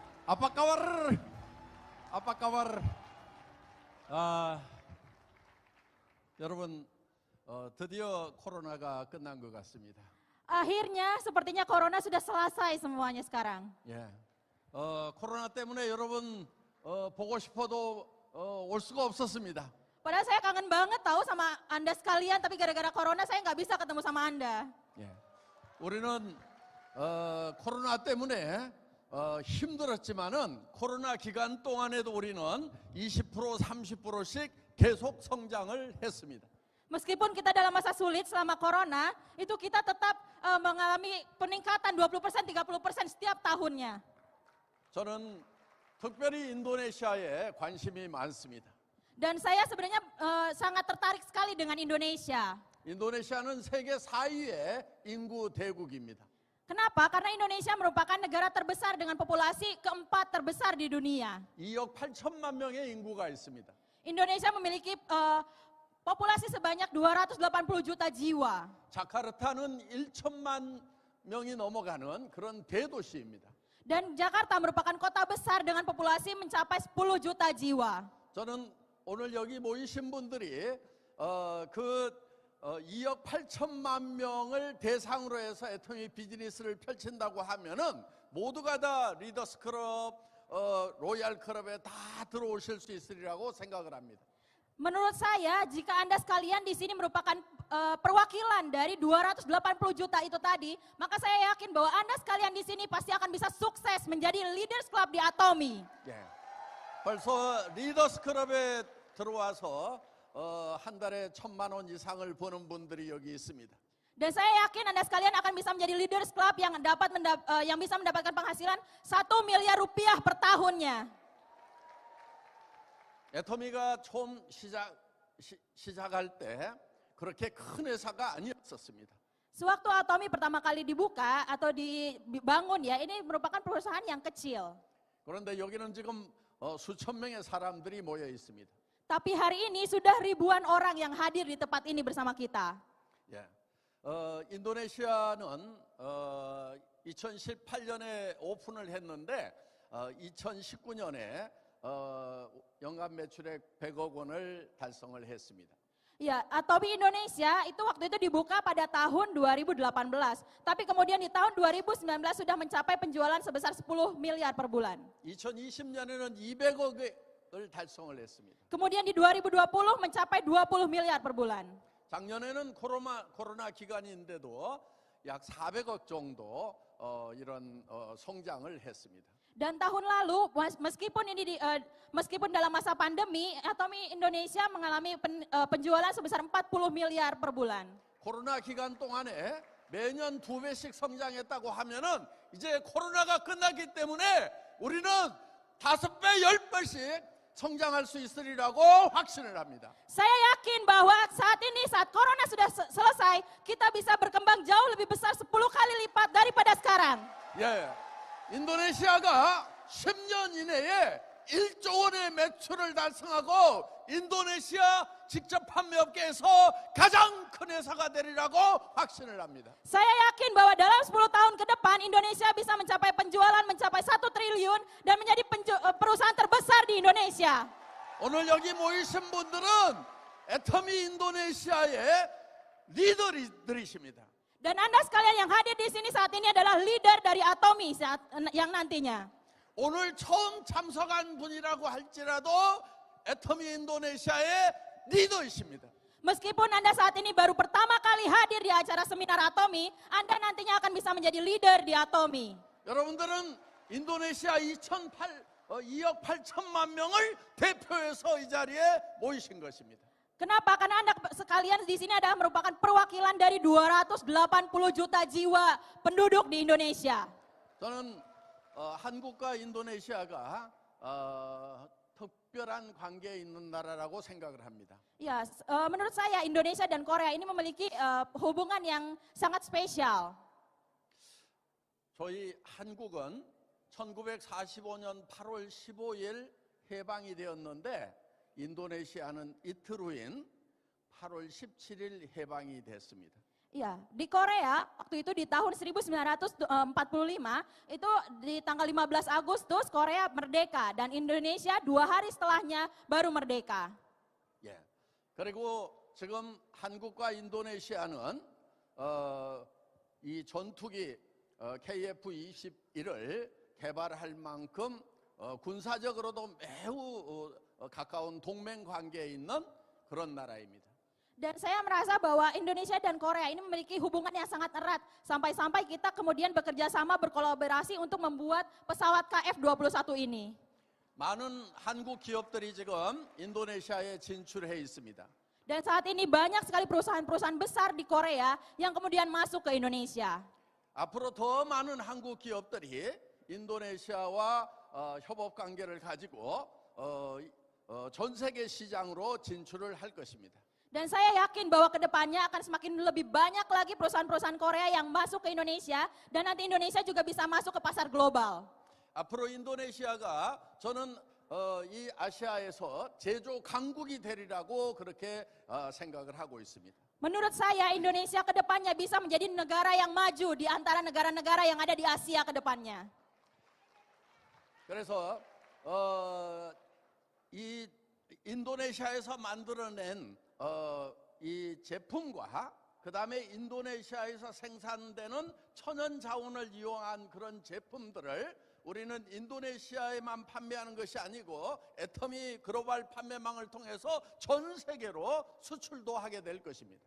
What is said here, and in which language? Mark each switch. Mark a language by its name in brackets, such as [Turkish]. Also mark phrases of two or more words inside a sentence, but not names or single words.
[Indonesian] Apa kabar? Apa kabar? [Korean] 여러분, 드디어 코로나가 끝난 것 같습니다. [Indonesian] Akhirnya sepertinya corona sudah selesai semuanya sekarang. [Korean] 예, 코로나 때문에 여러분 보고 싶어도 올 수가 없었습니다. [Indonesian] Padahal saya kangen banget tahu sama Anda sekalian, tapi gara-gara corona saya nggak bisa ketemu sama Anda. [Korean] 예, 우리는 코로나 때문에 힘들었지만은 코로나 기간 동안에도 우리는 20% 30%씩 계속 성장을 했습니다. [Indonesian] Meskipun kita dalam masa sulit selama corona, itu kita tetap mengalami peningkatan 20%, 30% setiap tahunnya. [Korean] 저는 특별히 인도네시아에 관심이 많습니다. [Indonesian] Dan saya sebenarnya sangat tertarik sekali dengan Indonesia. [Korean] 인도네시아는 세계 4위의 인구 대국입니다. [Indonesian] Kenapa? Karena Indonesia merupakan negara terbesar dengan populasi keempat terbesar di dunia. [Korean] 2억 8천만 명의 인구가 있습니다. [Indonesian] Indonesia memiliki populasi sebanyak 280 juta jiwa. [Korean] 자카르타는 1천만 명이 넘어가는 그런 대도시입니다. [Indonesian] Dan Jakarta merupakan kota besar dengan populasi mencapai 10 juta jiwa. [Korean] 저는 오늘 여기 모이신 분들이 2억 8천만 명을 대상으로 해서 애터미 비즈니스를 펼친다고 하면은 모두가 다 리더스 클럽, 로얄 클럽에 다 들어오실 수 있으리라고 생각을 합니다. [Indonesian] Menurut saya, jika Anda sekalian di sini merupakan perwakilan dari 280 juta itu tadi, maka saya yakin bahwa Anda sekalian di sini pasti akan bisa sukses menjadi Leaders Club di Atomy. [Korean] 예. 벌써 리더스 클럽에 들어와서 한 달에 1,000만 원 이상을 버는 분들이 여기 있습니다. [Indonesian] Dan saya yakin Anda sekalian akan bisa menjadi Leaders Club yang bisa mendapatkan penghasilan 1 miliar rupiah per tahunnya. [Korean] 애터미가 처음 시작할 때 그렇게 큰 회사가 아니었습니다. [Indonesian] Sewaktu Atomy pertama kali dibuka atau dibangun ya, ini merupakan perusahaan yang kecil. [Korean] 그런데 여기는 지금 수천 명의 사람들이 모여 있습니다. [Indonesian] Tapi hari ini sudah ribuan orang yang hadir di tempat ini bersama kita. [Korean] 예. 인도네시아는 2018년에 오픈을 했는데 2019년에 연간 매출액 100억 원을 달성을 했습니다. [Indonesian] Ya, Atomy Indonesia itu waktu itu dibuka pada tahun 2018. Tapi kemudian di tahun 2019 sudah mencapai penjualan sebesar 10 miliar per bulan. [Korean] 2020년에는 200억을 달성을 했습니다. [Indonesian] Kemudian di 2020 mencapai 20 miliar per bulan. [Korean] 작년에는 코로나 기간인데도 약 400억 정도 이런 성장을 했습니다. [Indonesian] Dan tahun lalu meskipun dalam masa pandemi, Atomy Indonesia mengalami penjualan sebesar 40 miliar per bulan. [Korean] 코로나 기간 동안에 매년 2배씩 성장했다고 하면은 이제 코로나가 끝났기 때문에 우리는 5배, 10배씩 성장할 수 있으리라고 확신을 합니다. [Indonesian] Saya yakin bahwa saat ini saat corona sudah selesai, kita bisa berkembang jauh lebih besar 10 kali lipat daripada sekarang. [Korean] 예. 인도네시아가 10년 이내에 1조 원의 매출을 달성하고 인도네시아 직접 판매업계에서 가장 큰 회사가 되리라고 확신을 합니다. [Indonesian] Saya yakin bahwa dalam 10 tahun ke depan Indonesia bisa mencapai penjualan mencapai 1 triliun dan menjadi perusahaan terbesar di Indonesia. [Korean] 오늘 여기 모이신 분들은 애터미 인도네시아의 리더들이십니다. [Indonesian] Dan Anda sekalian yang hadir di sini saat ini adalah leader dari Atomy yang nantinya. [Korean] 오늘 처음 참석한 분이라고 할지라도 애터미 인도네시아의 리더이십니다. [Indonesian] Meskipun Anda saat ini baru pertama kali hadir di acara seminar Atomy, Anda nantinya akan bisa menjadi leader di Atomy. [Korean] 여러분들은 인도네시아 2억 8천만 명을 대표해서 이 자리에 모이신 것입니다. [Indonesian] Kenapa? Karena Anda sekalian di sini adalah merupakan perwakilan dari 280 juta jiwa penduduk di Indonesia. [Korean] 저는 한국과 인도네시아가 특별한 관계에 있는 나라라고 생각을 합니다. [Indonesian] Ya, menurut saya Indonesia dan Korea ini memiliki hubungan yang sangat spesial. [Korean] 저희 한국은 1945년 8월 15일 해방이 되었는데 인도네시아는 이틀 후인 8월 17일 해방이 됐습니다. [Indonesian] Iya, di Korea waktu itu di tahun 1945 itu di tanggal 15 Agustus Korea merdeka dan Indonesia 2 hari setelahnya baru merdeka. [Korean] 예. 그리고 지금 한국과 인도네시아는 이 전투기 KF-21을 개발할 만큼 군사적으로도 매우 가까운 동맹 관계에 있는 그런 나라입니다. [Indonesian] Dan saya merasa bahwa Indonesia dan Korea ini memiliki hubungan yang sangat erat. Sampai-sampai kita kemudian bekerja sama berkolaborasi untuk membuat pesawat KF-21 ini. [Korean] 많은 한국 기업들이 지금 인도네시아에 진출해 있습니다. [Indonesian] Dan saat ini banyak sekali perusahaan-perusahaan besar di Korea yang kemudian masuk ke Indonesia. [Korean] 앞으로 더 많은 한국 기업들이 인도네시아와 협업 관계를 가지고 전 세계 시장으로 진출을 할 것입니다. [Indonesian] Dan saya yakin bahwa kedepannya akan semakin lebih banyak lagi perusahaan-perusahaan Korea yang masuk ke Indonesia dan nanti Indonesia juga bisa masuk ke pasar global. [Korean] 앞으로 인도네시아가 저는 이 아시아에서 제조 강국이 되리라고 그렇게 생각을 하고 있습니다. [Indonesian] Menurut saya Indonesia kedepannya bisa menjadi negara yang maju di antara negara-negara yang ada di Asia kedepannya. [Korean] 그래서 이 인도네시아에서 만들어낸 이 제품과 그 다음에 인도네시아에서 생산되는 천연 자원을 이용한 그런 제품들을 우리는 인도네시아에만 판매하는 것이 아니고 애터미 글로벌 판매망을 통해서 전 세계로 수출도 하게 될 것입니다.